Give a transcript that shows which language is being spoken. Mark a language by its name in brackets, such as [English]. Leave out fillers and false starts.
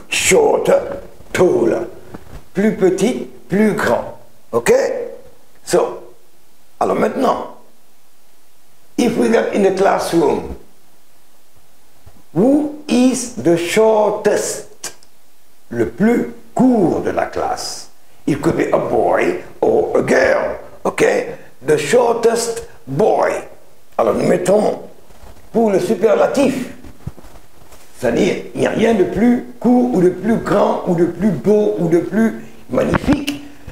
[English] Shorter, taller. [French] Plus petit, plus grand. [English] Okay? So, [French] alors maintenant, [English] if we get in the classroom, who is the shortest? [French] Le plus court de la classe. [English] It could be a boy or a girl. Okay? The shortest boy. [French] Alors nous mettons pour le superlatif. C'est-à-dire, il n'y a rien de plus court ou de plus grand ou de plus beau ou de plus magnifique.